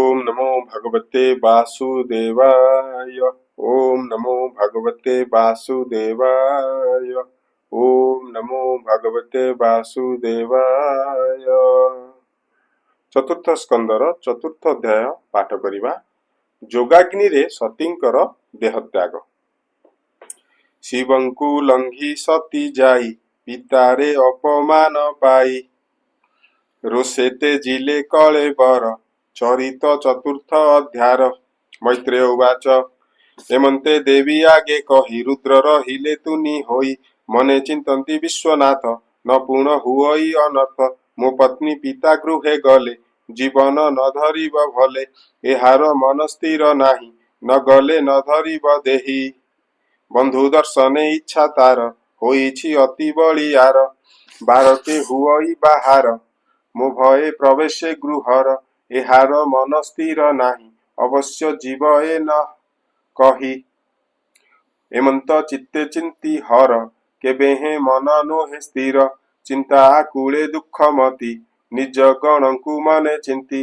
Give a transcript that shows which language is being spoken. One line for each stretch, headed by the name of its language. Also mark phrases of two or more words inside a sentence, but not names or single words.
Sanskrit: नमो भगवते वासुदेवाय। ओम नमो भगवते वासुदेवाय। ओम नमो भगवते वासुदेवाय।
Odia: ଚତୁର୍ଥ ସ୍କନ୍ଦର ଚତୁର୍ଥ ଅଧ୍ୟାୟ ପାଠ କରିବା। ଯୋଗାଗ୍ନି ରେ ସତୀଙ୍କର ଦେହତ୍ୟାଗ। ଶିବଙ୍କୁ ଲଙ୍ଘି ସତୀ ଯାଇ, ପିତାରେ ଅପମାନ ପାଇ। ରୋଷେତେ ଜିଲେ କଲେ ବର, ଚରିତ ଚତୁର୍ଥ ଅଧ୍ୟାୟ।
Sanskrit: मैत्रेय उवाच
Odia: ଏମନ୍ତେ ଦେବୀ ଆଗେ କହି, ରୁଦ୍ର ରହିଲେ ତୁନି ହୋଇ। ମନେ ଚିନ୍ତନ୍ତି ବିଶ୍ୱନାଥ, ନ ପୂର୍ଣ୍ଣ ହୁଇ ଅନର୍ଥ। ମୋ ପତ୍ନୀ ପିତା ଗୃହେ ଗଲେ, ଜୀବନ ନ ଧରିବ ଭଲେ। ଏହାର ମନ ସ୍ଥିର ନାହିଁ, ନ ଗଲେ ନ ଧରିବ ଦେହୀ। ବନ୍ଧୁ ଦର୍ଶନେ ଇଚ୍ଛା ତାର, ହୋଇଛି ଅତି ବଳିଆର। ବାରତେ ହୁଇ ବାହାର, ମୋ ଭୟେ ପ୍ରବେଶେ ଗୃହର। ଏହାର ମନ ସ୍ଥିର ନାହିଁ, ଅବଶ୍ୟ ଜୀବ ଏ ନ କହି। ଏମନ୍ତ ଚିତ୍ତେ ଚିନ୍ତି ହର, କେବେ ହେ ମନ ନୋହେ ସ୍ଥିର। ଚିନ୍ତା ଆକୁଳେ ଦୁଖ ମତି, ନିଜ ଗଣଙ୍କୁ ମନେ ଚିନ୍ତି।